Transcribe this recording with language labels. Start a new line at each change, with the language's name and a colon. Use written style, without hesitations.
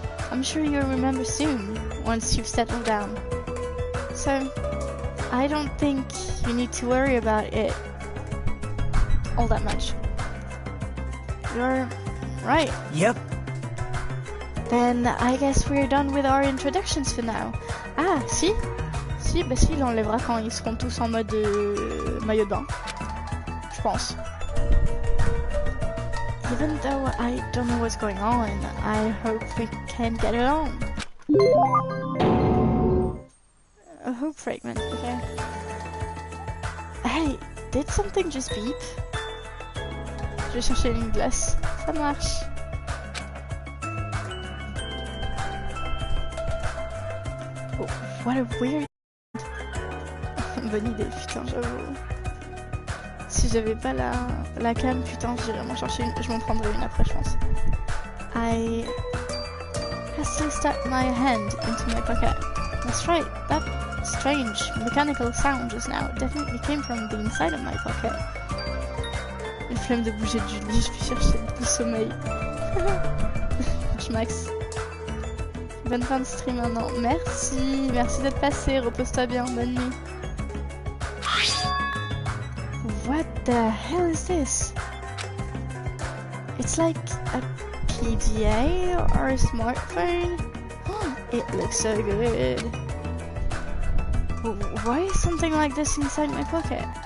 English: I'm sure you'll remember soon, once you've settled down. So, I don't think you need to worry about it all that much. You're right. Yep. Then I guess we're done with our introductions for now.
French: Ah, si, bah si, il enlèvera quand ils seront tous en mode maillot de bain. Je pense.
English: Even though I don't know what's going on, I hope we can get along. A hope fragment, okay. Hey, did something just beep?
French: Je vais chercher une glace. Ça marche.
English: Oh, what a weird...
French: Bonne idée, putain, j'avoue. Si j'avais pas la cam, putain, j'irais m'en chercher une. Je m'en prendrais une après, je pense.
English: I hastily stuck my hand into my pocket. That's right, that strange mechanical sound just now definitely came from the inside of my pocket.
French: Une flemme de bouger du lit, je vais chercher du sommeil. Max. Bonne fin de stream maintenant. Merci d'être passé, repose-toi bien, bonne nuit.
English: What the hell is this? It's like a PDA or a smartphone? It looks so good. Why is something like this inside my pocket?